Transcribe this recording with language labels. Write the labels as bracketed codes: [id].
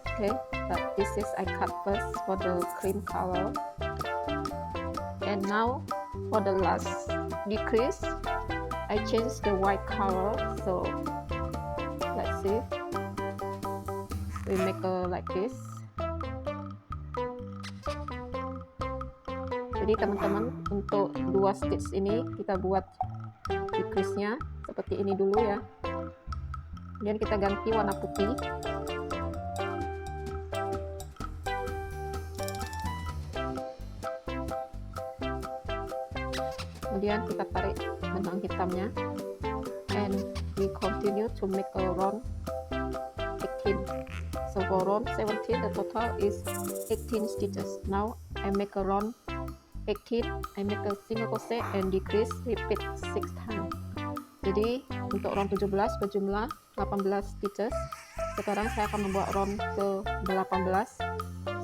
[en] Okay, but this is I cut first for the cream color, and now for the last decrease I change the white color. So let's see, we make a like this. [id] Jadi teman-teman, untuk 2 stitch ini kita buat decrease nya seperti ini dulu ya, kemudian kita ganti warna putih. Kemudian kita tarik benang hitamnya, [en] and we continue to make a round 17. So for round 17, the total is 18 stitches. Now I make a round 18, I make a single crochet and decrease, repeat 6 times. [id] Jadi untuk round 17 berjumlah 18 stitches. Sekarang saya akan membuat round ke 18.